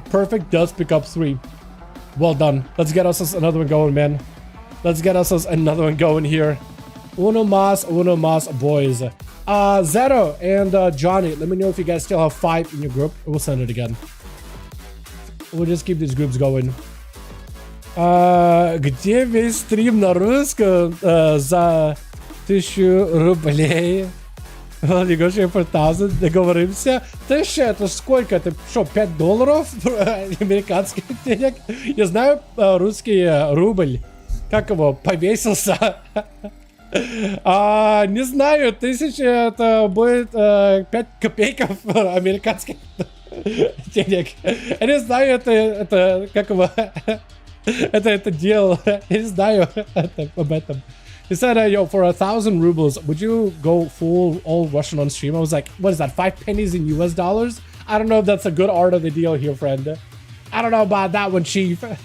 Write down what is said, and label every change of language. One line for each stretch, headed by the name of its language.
English: Perfect does pick up 3. Well done. Let's get us another one going, man. Let's get us another one going here.
Spanish: Uno mas,
English: boys. Zero and Johnny, let me know if you guys still have 5 in your group. We'll send it again. We'll just keep these groups going.
Russian: Где весь стрим на русском за 1000 рублей?
English: Negotiate for 1000,
Russian: договоримся. 1000 это сколько? Это что, $5 американских денег? Я знаю русский рубль. Как его? Повесился. Не знаю, 1000 это будет 5 копейков американских денег. Я не знаю, это как его, это дело. Я не знаю об этом.
English: He said, yo, for 1,000 rubles, would you go full all Russian on stream? I was like, what is that, 5 pennies in US dollars? I don't know if that's a good art of the deal here, friend. I don't know about that one, chief.